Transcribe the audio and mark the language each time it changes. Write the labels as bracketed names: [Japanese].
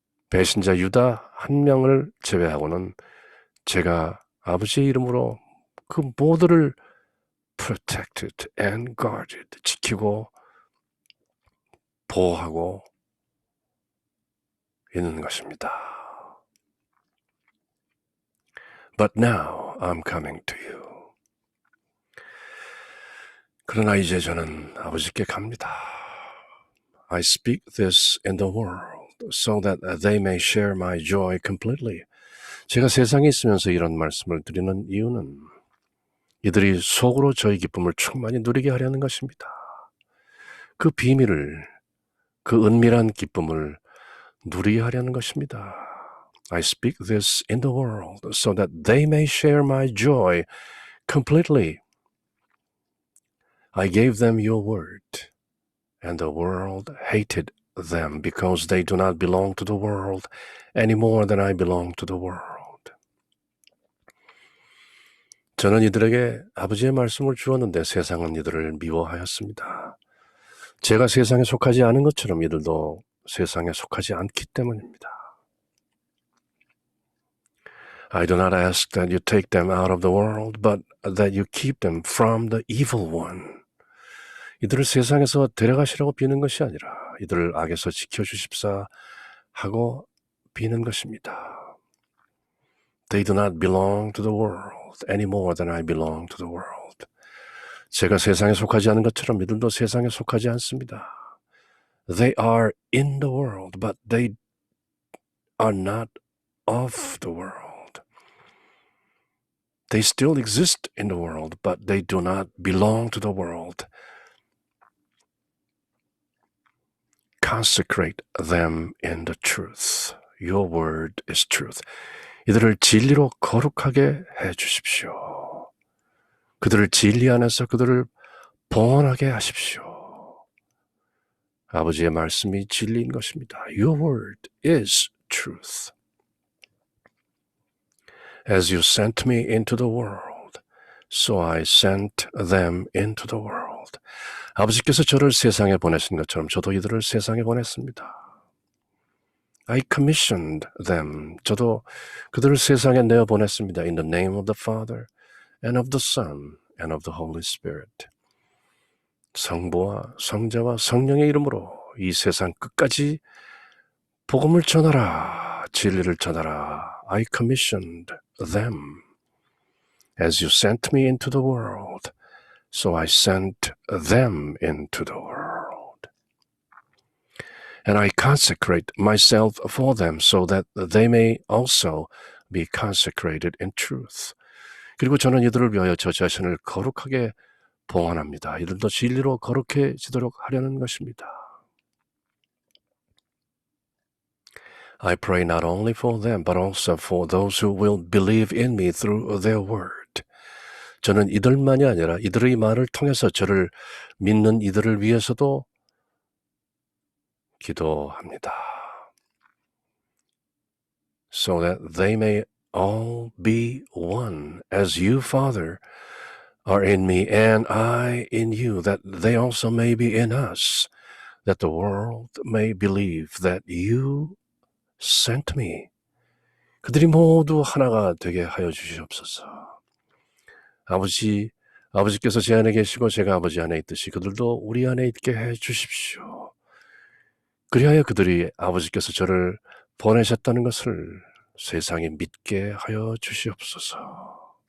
[Korean] 배신자 유다 한 명을 제외하고는 제가 아버지의 이름으로 그 모두를 [English] protected and guarded, [Korean] 지키고 보호하고 있는 것입니다. [English] But now I'm coming to you. [Korean] 그러나 이제 저는 아버지께 갑니다. [English] I speak this in the world so that they may share my joy completely. [Korean] 제가 세상에 있으면서 이런 말씀을 드리는 이유는 이들이 속으로 저의 기쁨을 충만히 누리게 하려는 것입니다. 그 비밀을, 그 은밀한 기쁨을 누리게 하려는 것입니다. [English] I speak this in the world so that they may share my joy completely. I gave them your word, and the world hated them because they do not belong to the world any more than I belong to the world. [Korean] 저는 이들에게 아버지의 말씀을 주었는데 세상은 이들을 미워하였습니다. 제가 세상에 속하지 않은 것처럼 이들도 세상에 속하지 않기 때문입니다. [English] I do not ask that you take them out of the world, but that you keep them from the evil one. [Korean] 이들을 세상에서 데려가시라고 비는 것이 아니라 이들을 악에서 지켜주십사 하고 비는 것입니다. [English] They do not belong to the world any more than I belong to the world. [Korean] 제가 세상에 속하지 않은 것처럼 이들도 세상에 속하지 않습니다. [English] They are in the world, but they are not of the world. They still exist in the world, but they do not belong to the world. Consecrate them in the truth. Your word is truth. [Korean] 이들을 진리로 거룩하게 해 주십시오. 그들을 진리 안에서 그들을 봉헌하게 하십시오. 아버지의 말씀이 진리인 것입니다. [English] Your word is truth. As you sent me into the world, so I sent them into the world. [Korean] 아버지께서 저를 세상에 보내신 것처럼 저도 이들을 세상에 보냈습니다. [English] I commissioned them. [Korean] 저도 그들을 세상에 내어보냈습니다. [English] In the name of the Father, and of the Son, and of the Holy Spirit. [Korean] 성부와 성자와 성령의 이름으로 이 세상 끝까지 복음을 전하라, 진리를 전하라. [English] I commissioned them. As you sent me into the world, so I sent them into the world. And I consecrate myself for them so that they may also be consecrated in truth. [Korean] 그리고 저는 이들을 위하여 저 자신을 거룩하게 봉헌합니다. 이들도 진리로 거룩해지도록 하려는 것입니다. [English] I pray not only for them, but also for those who will believe in me through their word. [Korean] 저는 이들만이 아니라 이들의 말을 통해서 저를 믿는 이들을 위해서도 기도합니다. [English] So that they may all be one, as you, Father, are in me and I in you, that they also may be in us, that the world may believe that you sent me. [Korean] 그들이 모두 하나가 되게 하여 주시옵소서. 아버지께서 제 안에 계시고 제가 아버지 안에 있듯이 그들도 우리 안에 있게 해 주십시오. 그리하여 그들이 아버지께서 저를 보내셨다는 것을 세상에 믿게 하여 주시옵소서.